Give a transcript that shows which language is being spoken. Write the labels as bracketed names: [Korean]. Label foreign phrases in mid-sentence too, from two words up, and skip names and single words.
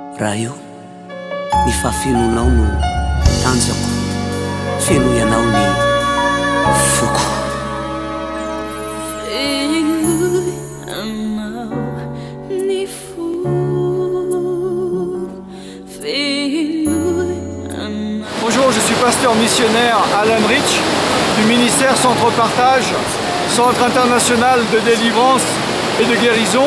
[Malagasy] raha io ny fahafenonao no tanjako feno ianao ny foko. [French] Bonjour, je suis pasteur missionnaire Alan Rich du ministère Centre Partage, Centre international de délivrance et de guérison.